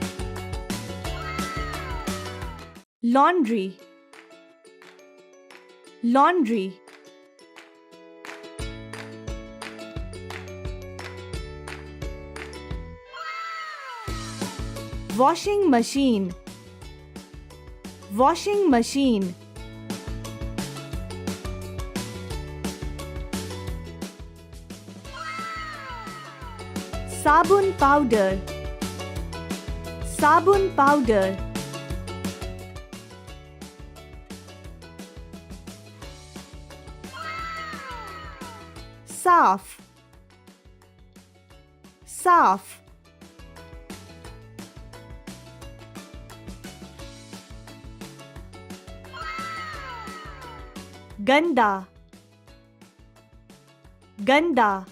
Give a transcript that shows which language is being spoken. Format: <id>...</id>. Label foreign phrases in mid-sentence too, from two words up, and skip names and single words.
<en>लॉन्ड्री, laundry, washing machine, washing machine,</en> <hi>साबुन पाउडर, साबुन पाउडर, साफ, साफ, गंदा, गंदा,</hi>